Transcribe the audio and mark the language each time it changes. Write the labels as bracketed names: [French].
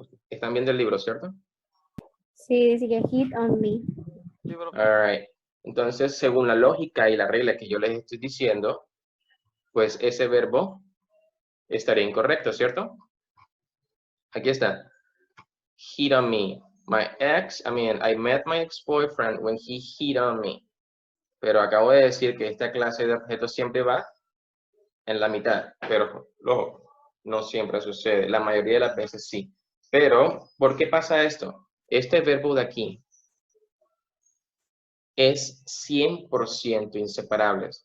[Spanish] Están viendo el libro, ¿cierto? Sí, dice que [English] hit on me. All right. [Spanish] Entonces, según la lógica y la regla que yo les estoy diciendo, pues ese verbo estaría incorrecto, ¿cierto? Aquí está. [English] Hit on me. I met my ex-boyfriend when he hit on me. [Spanish] Pero acabo de decir que esta clase de objetos siempre va en la mitad, pero no siempre sucede. La mayoría de las veces sí. Pero, ¿por qué pasa esto? Este verbo de aquí es 100% inseparables.